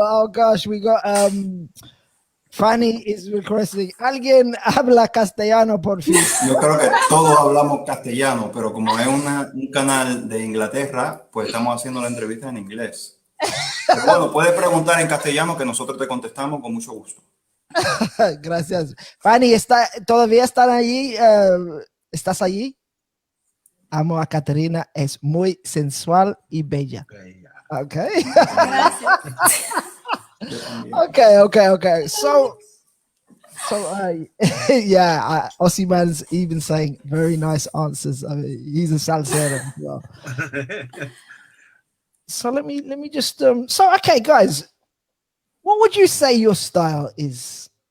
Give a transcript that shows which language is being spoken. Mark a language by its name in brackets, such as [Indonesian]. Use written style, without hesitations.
[English] Oh gosh, we got Fanny is requesting. [Spanish] Alguien habla castellano, por fin. Yo creo que todos hablamos castellano, pero como es un canal de Inglaterra, pues estamos haciendo la entrevista en inglés. Pero bueno, puedes preguntar en castellano que nosotros te contestamos con mucho gusto. Gracias. Fanny, ¿todavía están allí? ¿Estás allí? Amo a Katerina, es muy sensual y bella. Okay. Okay. [English] So yeah, Ossiman's even saying very nice answers. I mean, he's a salsero as well. So let me just so okay, guys, what would you say your style is?